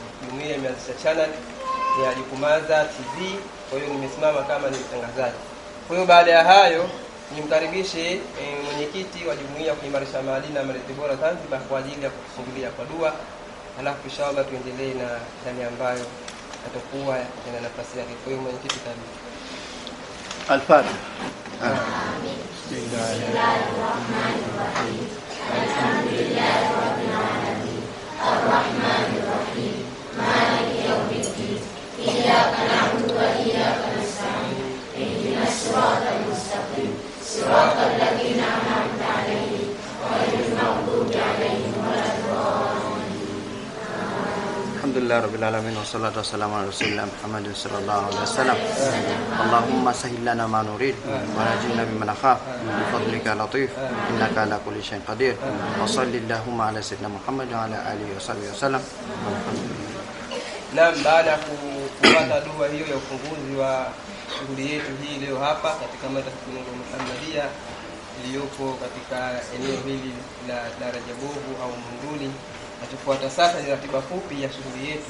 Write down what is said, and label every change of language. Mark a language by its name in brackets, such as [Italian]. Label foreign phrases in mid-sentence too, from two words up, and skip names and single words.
[Swahili] Jumuiya imeanzisha channel ya Jukumaza TV, kwa hiyo nimesimama kama ni mtangazaji. Kwa hiyo baada ya hayo nimkaribishe mwenyekiti wa jumuiya kuimarisha maadili na malezi bora Zanzibar kwa ajili ya kufungulia kwa dua, halafu inshallah tuendelee na ndani ambayo atakuwa na nafasi yake. Kwa hiyo mwenyekiti, karibu. Al-Fatiha. [Arabic] بسم الله الرحمن الرحيم. الحمد لله رب العالمين. الرحمن الرحيم. مالك يوم الدين. إياك نعبد وإياك نستعين. اهدنا الصراط المستقيم. صراط الذين أنعمت عليهم غير المغضوب عليهم ولا الضالين. الحمد لله رب العالمين والصلاة والسلام على رسول الله محمد صلى الله عليه وسلم. اللهم سهل لنا ما نريد ونجنا مما نخاف بفضلك لطيف إنك على كل شيء قدير. وصلى الله على سيدنا محمد وعلى آله وصحبه وسلم. [Swahili] Na baada ya kupata dua hiyo ya ufunguzi wa shughuli yetu hii leo hapa katika madrasa Nuru Muhammadia iliyopo katika eneo hili la Daraja Bovu au Munduli, natufuata sasa ni ratiba fupi ya shughuli yetu.